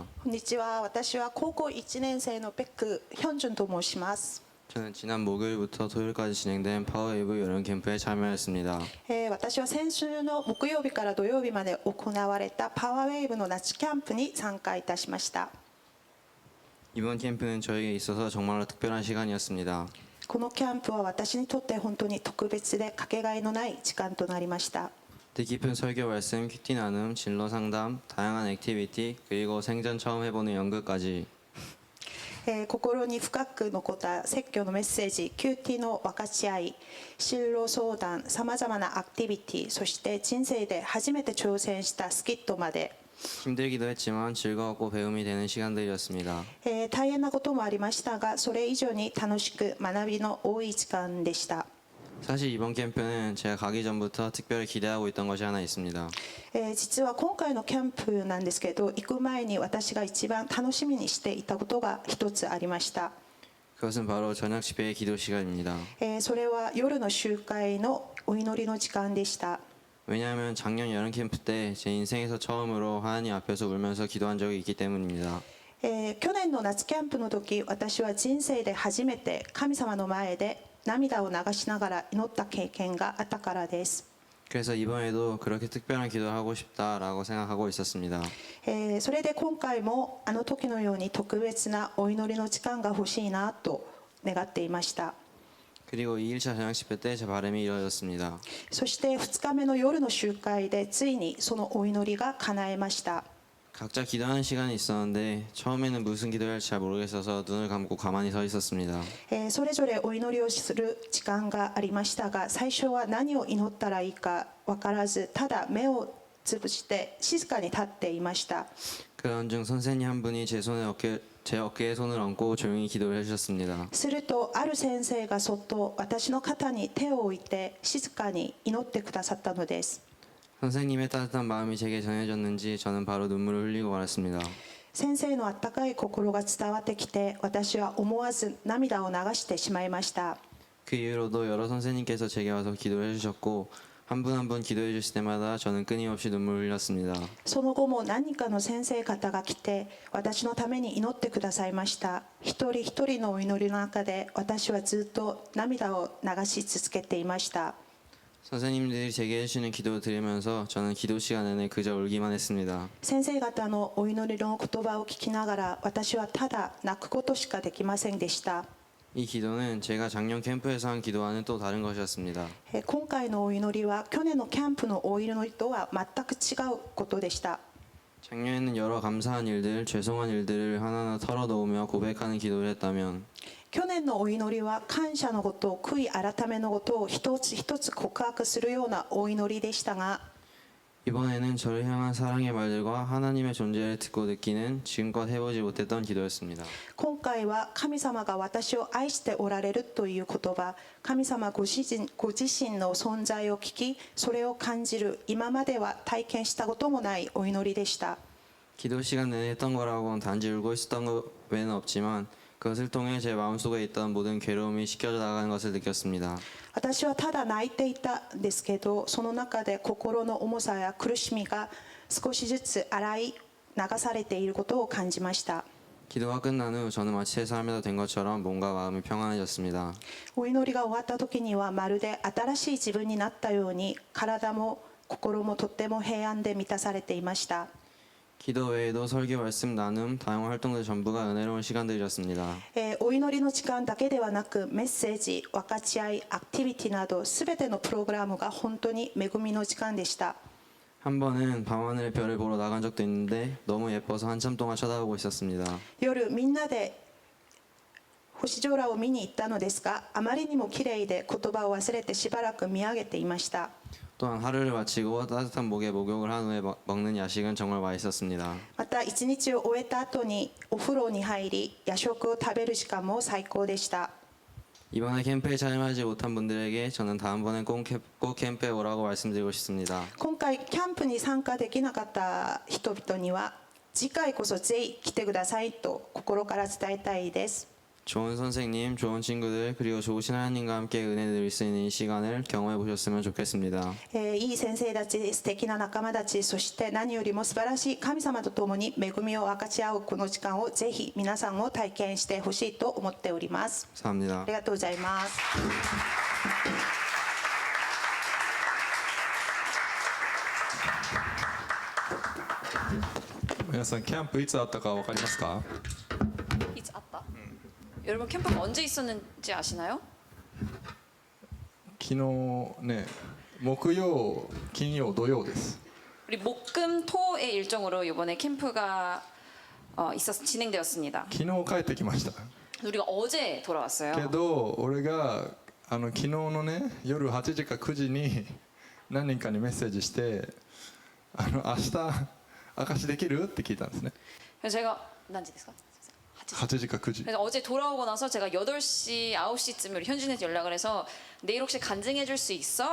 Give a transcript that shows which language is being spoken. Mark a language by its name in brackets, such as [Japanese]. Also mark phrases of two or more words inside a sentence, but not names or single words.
[Japanese] こんにちは。私は高校1年生のペックヒョンジュンと申します。 [Korean] 저는 지난 목요일부터 토요일까지 진행된 파워웨이브 여름 캠프에 참여했습니다. [Japanese] 私は先週の木曜日から土曜日まで行われたパワーウェーブの夏キャンプに参加いたしました。 [Korean] 이번 캠프는 저에게 있어서 정말로 특별한 시간이었습니다. [Japanese] このキャンプは私にとって本当に特別でかけがえのない時間となりました。 [Korean] 뜻깊은 설교 말씀, 큐티 나눔, 진로 상담, 다양한 액티비티, 그리고 생전 처음 해보는 연극까지 [Japanese] 心に深く残った説教のメッセージ、キューティの分かち合い、進路相談、さまざまなアクティビティ、そして人生で初めて挑戦したスキットまで、 [Korean] 힘들기도 했지만 즐거웠고 배움이 되는 시간들이었습니다. [Japanese] 大変なこともありましたが、それ以上に楽しく学びの多い時間でした。 [Korean] 사실 이번 캠프는 제가 가기 전부터 특별히 기대하고 있던 것이 하나 있습니다. [Japanese] 実は今回のキャンプなんですけど、行く前に私が一番楽しみにしていたことが一つありました。 [Korean] 그것은 바로 저녁 집회의 기도 시간입니다. [Japanese] それは夜の集会のお祈りの時間でした。 [Korean] 왜냐하면 작년 여름 캠프 때 제 인생에서 처음으로 하나님 앞에서 울면서 기도한 적이 있기 때문입니다. [Japanese] 去年の夏キャンプの時、私は人生で初めて神様の前で涙を流しながら祈った経験があったからです。 [Korean] 그래서 이번에도 그렇게 특별한 기도를 하고 싶다라고 생각하고 있었습니다. [Japanese] それで今回もあの時のように特別なお祈りの時間が欲しいなと願っていました。 [Korean] 그리고 2일차 저녁 집회 때 제 바람이 이루어졌습니다. [Japanese] そして2日目の夜の集会でついにそのお祈りが叶えました。 [Korean] 각자 기도하는 시간이 있었는데 처음에는 무슨 기도를 할지 잘 모르겠어서 눈을 감고 가만히 서 있었습니다. [Japanese] それぞれお祈りをする時間がありましたが、最初は何を祈ったらいいか分からず、ただ目をつぶして静かに立っていました。 [Korean] 그런 중 선생님 한 분이 제 어깨에 손을 얹고 조용히 기도를 해주셨습니다. [Japanese] するとある先生がそっと私の肩に手を置いて静かに祈ってくださったのです。 [Korean] 선생님의 따뜻한 마음이 제게 전해졌는지 저는 바로 눈물을 흘리고 말았습니다. [Japanese] 先生のあったかい心が伝わってきて、私は思わず涙を流してしまいました。 [Korean] 그 이후로도 여러 선생님께서 제게 와서 기도를 해주셨고 한 분 한 분 기도해 주실 때마다 저는 끊임없이 눈물을 흘렸습니다. [Japanese] その後も何人かの先生方が来て私のために祈ってくださいました。一人一人のお祈りの中で私はずっと涙を流し続けていました。 [Korean] 선생님들이 제게 해주시는 기도를 들으면서 저는 기도 시간 내내 그저 울기만 했습니다. [Japanese] 先生方のお祈りの言葉を聞きながら私はただ泣くことしかできませんでした。 [Korean] 이 기도는 제가 작년 캠프에서 한 기도와는 또 다른 것이었습니다. [Japanese] 今回のお祈りは去年のキャンプのお祈りとは全く違うことでした。 [Korean] 작년에는 여러 감사한 일들, 죄송한 일들을 하나하나 털어놓으며 고백하는 기도를 했다면 [Japanese] 去年のお祈りは感謝のこと、悔い改めのことを一つ一つ告白するようなお祈りでしたが、 [Korean] 이번에는 저를 향한 사랑의 말들과 하나님의 존재를 듣고 느끼는 지금껏 해보지 못했던 기도였습니다. [Japanese] 今回は神様が私を愛しておられるという言葉、神様ご自身の存在を聞き、それを感じる、今までは体験したこともないお祈りでした。 [Korean] 기도 시간 내내 했던 거라고는 단지 울고 있었던 것 외에는 없지만 그것을 통해 제 마음속에 있던 모든 괴로움이 씻겨져 나가는 것을 느꼈습니다. [Japanese] 私はただ泣いていたんですけど、その中で心の重さや苦しみが少しずつ洗い流されていることを感じました。 [Korean] 기도가 끝난 후 저는 마치 새 사람이 된 것처럼 몸과 마음이 평안해졌습니다. [Japanese] お祈りが終わった時にはまるで新しい自分になったように、体も心もとっても平安で満たされていました。 [Korean] 기도 외에도 설교, 말씀, 나눔, 다양한 활동들 전부가 은혜로운 시간들이었습니다. [Japanese] お祈りの時間だけではなく、メッセージ、分かち合い、アクティビティなど全てのプログラムが本当に恵みの時間でした。 [Korean] 한 번은 밤하늘의 별을 보러 나간 적도 있는데 너무 예뻐서 한참 동안 쳐다보고 있었습니다. [Japanese] 夜みんなで星空を見に行ったのですが、あまりにも綺麗で言葉を忘れてしばらく見上げていました。 [Korean] 또한 하루를 마치고 따뜻한 목에 목욕을 한 후에 먹는 야식은 정말 맛있었습니다. [Japanese] また一日を終えた後にお風呂に入り、夜食を食べる時間も最高でした。 [Korean] 이번에 캠프에 참여하지 못한 분들에게 저는 다음번엔 꼭 캠프에 오라고 말씀드리고 싶습니다. [Japanese] 今回キャンプに参加できなかった人々には、次回こそぜひ来てくださいと心から伝えたいです。 [Korean] 좋은 선생님, 좋은 친구들, 그리고 좋으신 하나님과 함께 은혜 누릴 수 있는 이 시간을 경험해 보셨으면 좋겠습니다. [Japanese] いい先生たち、素敵な仲間たち、そして何よりも素晴らしい神様と共に恵みを分かち合うこの時間をぜひ皆さんも体験してほしいと思っております。 [Korean] 감사합니다. [Japanese] ありがとうございます。皆さんキャンプいつあったか分かりますか？ [Korean] 이제 왔다. 여러분 캠프가 언제 있었는지 아시나요? [Japanese] 昨日ね、木曜、金曜、土曜です。 [Korean] 우리 목금토의 일정으로 이번에 캠프가 진행되었습니다. [Japanese] 昨日帰ってきました。 [Korean] 우리가 어제 돌아왔어요. [Japanese] けど俺が昨日のね夜8時か9時に何人かにメッセージして明日証しできるって聞いたんですね。 [Korean] 그래서 제가 난지 ですか? [Japanese] 8時か9時。 [Korean] 그래서 어제 돌아오고 나서 제가 8시, 9시쯤에 우리 현진한테 연락을 해서 내일 혹시 간증해 줄 수 있어?